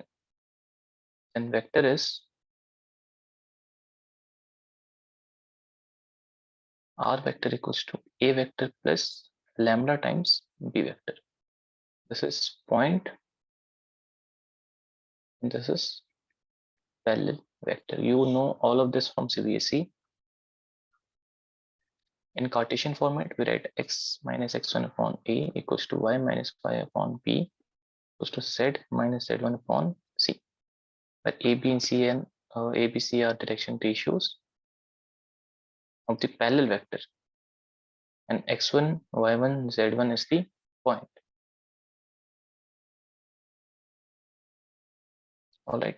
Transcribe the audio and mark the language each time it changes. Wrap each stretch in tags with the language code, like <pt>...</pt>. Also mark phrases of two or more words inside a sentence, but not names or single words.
<en>And vector is R vector equals to A vector plus lambda times B vector. This is point and this is parallel vector. You know all of this from CBSE. In Cartesian format, we write x minus x1 upon A equals to y minus y upon B equals to z minus z1 upon C. Where A, B, and C and A, B, C are direction ratios of the parallel vector, and x1, y1, z1 is the point. All right.</en>